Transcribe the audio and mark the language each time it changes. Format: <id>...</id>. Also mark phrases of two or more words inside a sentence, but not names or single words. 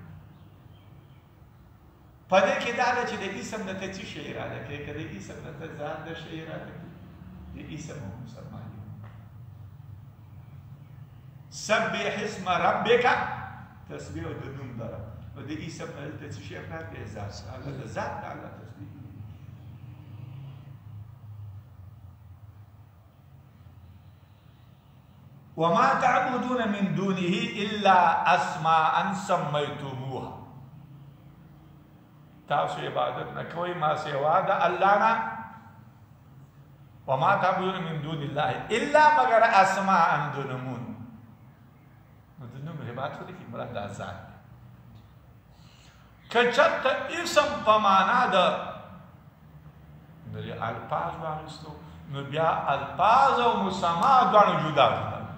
<ps>په دې کې دا ده چې د اسم نه ته څه شی اراده کوې، که د اسم نه ته ځان د شی اراده کوې، د اسم او مسما دي.</ps> <ar>سبح اسم ربک،</ar> <ps>تسبیح د نوم د رب. نو د اسم نه دلته څه شی اراده کوې؟ ذات. هغه د ذات د الله تسبیح.</ps> <ar>وما تعبدون من دونه الا اسماء سميتموها.</ar> <ps>تاسو عبادت نه کوئ ما سوا د الله نه.</ps> <ar>وما تعبدون من دون الله الا مگر اسماء</ar> <ps>د نومون. نو د نوم عبادت خو دې کې مراد د ذات دی. که چېرته اسم په معنا د الفاظ واخیستو نو بیا الفاظ او مسما دواړه جدا جدا.</ps>